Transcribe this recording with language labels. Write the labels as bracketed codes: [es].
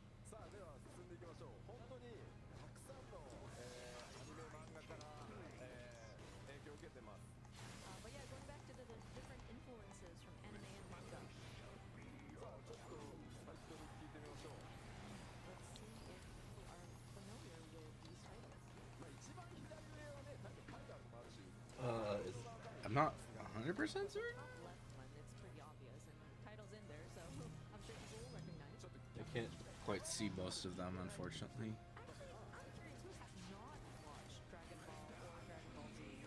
[ja] さあでは進んでいきましょう本当にたくさんの、アニメ漫画から、影響を受けてます [en] But yeah, going back to the different influences from anime and manga, [ja] さあちょっとタイトル聞いてみましょう [en] let's see if people are familiar with these titles. [ja] まあ一番左上はねタイトルもあるし [en] I'm not 100% certain. Top left one, it's pretty obvious, and titles in there, so I'm sure people will recognize. [ja] ちょっと [en] I can't quite see most of them, unfortunately. Actually, I'm curious who has not watched Dragon Ball or Dragon Ball Z.